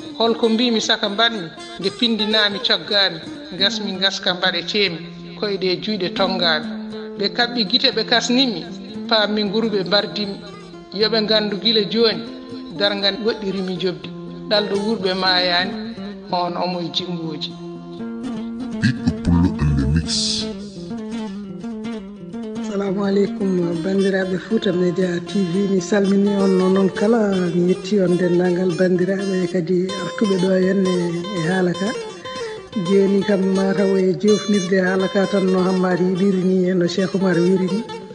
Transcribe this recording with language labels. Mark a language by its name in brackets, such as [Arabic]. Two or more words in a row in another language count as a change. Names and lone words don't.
[Fula] Holko mbimi saka mbanmi, nde pindinami coggami, ngasmi ngaska mbaɗe teemi, koyɗe juuɗe tongami. Ɓe kaɓɓi gite ɓe kasnimi, paami nguru ɓe mbardimi. Yo ɓe ngandu gila jooni, darngal goɗɗirimi jobdi. Ɗalɗo wurɓe mayani, on omo e jimboji. Big Pullo in the mix. [Arabic] السلام عليكم, [Fula] bandiraɓe Fouta Media T V. Mi salmini on, noon kala mi yetti on, denndaangal bandiraɓe kadi artuɓe ɗo henne e haala ka. Joni kam mataw e jofnirde haala ka tan no Hammadi yiɗiri ni e no Cheikh Oumar wiri ni.